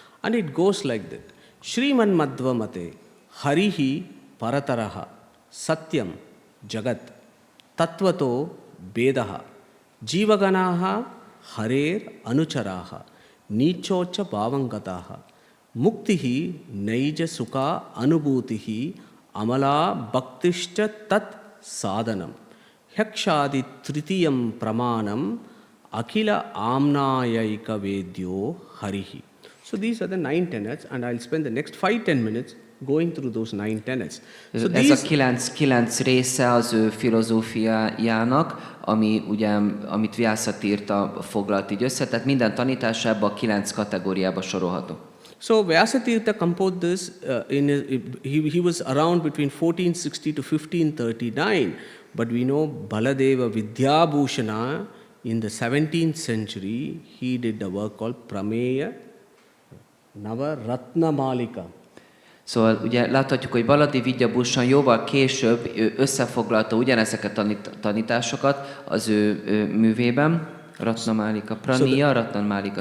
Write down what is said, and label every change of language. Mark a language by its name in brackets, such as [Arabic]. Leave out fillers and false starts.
[Sanskrit] And it goes like that. Shriman Madhvamate Harihi Parataraha Satyam Jagat Tattvato Bedaha Jivaganaha Harer Anucharaha Nichocha Bhavangataha Muktihi Naija Sukha Anubhutihi Amala Bhaktishcha Tat Sadhanam Hekshadi Tritiyam Pramanam Akhila Amnayaika Vedyo Harihi. [English] So these are the 9 tenets, and I'll spend the next 5-10 minutes going through those 9 tenets. So [Hungarian] ez a 9 része az ő filozófiájának, amit Vyasatirtha foglalt így össze, tehát minden tanításában 9 kategóriába sorolható. [English] So Vyasatirtha composed this, he was around between 1460 to 1539, but we know Baladeva Vidyabhushana in the 17th century, he did a work called Prameya Navaratnamalika. [Hungarian] Szóval ugye láthatjuk, hogy Baladi Vidyabhushana jóval később összefoglalta ugyanezeket a tanításokat az ő művében, Ratnamalika, Praniya Ratnamalika.